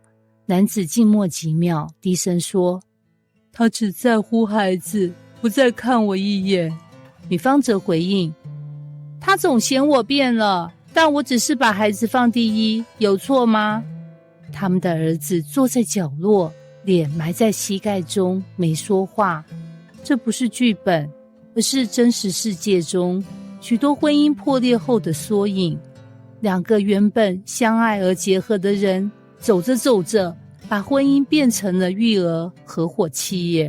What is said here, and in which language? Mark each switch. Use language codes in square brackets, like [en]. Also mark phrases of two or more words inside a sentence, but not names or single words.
[zh] 男子靜默幾秒，低聲說，他只在乎孩子，不再看我一眼。女方則回應，他總嫌我變了，但我只是把孩子放第一，有錯嗎？他們的兒子坐在角落，臉埋在膝蓋中，沒說話。這不是劇本，而是真實世界中許多婚姻破裂後的縮影。兩個原本相愛而結合的人，走着走着，把婚姻變成了育兒合夥企業。